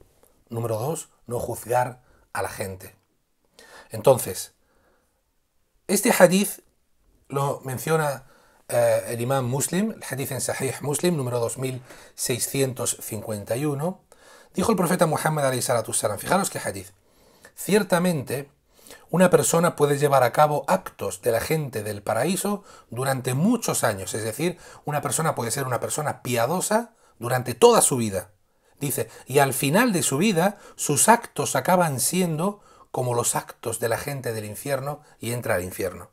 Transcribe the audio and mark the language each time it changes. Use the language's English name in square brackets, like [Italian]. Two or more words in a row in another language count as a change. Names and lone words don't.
[Spanish] Número 2, no juzgar a la gente. Entonces, este hadith lo menciona el imam Muslim, el hadith en Sahih Muslim, número 2651. Dijo el profeta Muhammad [Arabic] عليه الصلاة والسلام, [Spanish] fijaros qué hadith. Ciertamente, una persona puede llevar a cabo actos de la gente del paraíso durante muchos años. Es decir, una persona puede ser una persona piadosa durante toda su vida. Dice, y al final de su vida, sus actos acaban siendo como los actos de la gente del infierno y entra al infierno.